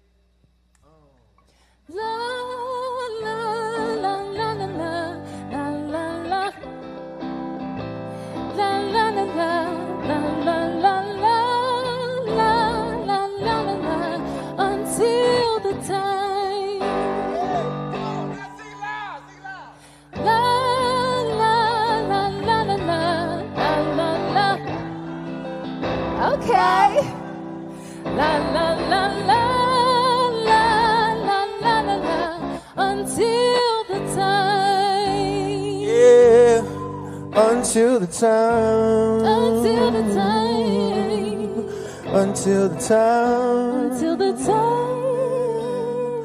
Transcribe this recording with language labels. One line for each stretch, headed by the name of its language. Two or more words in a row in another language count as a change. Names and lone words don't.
English: La la la la la la la la la la la la la la la la la until the time. La la la la la la la la. Okay. La la la la. Until the time. Yeah, until the time. Until the time. Until the time. Until the time.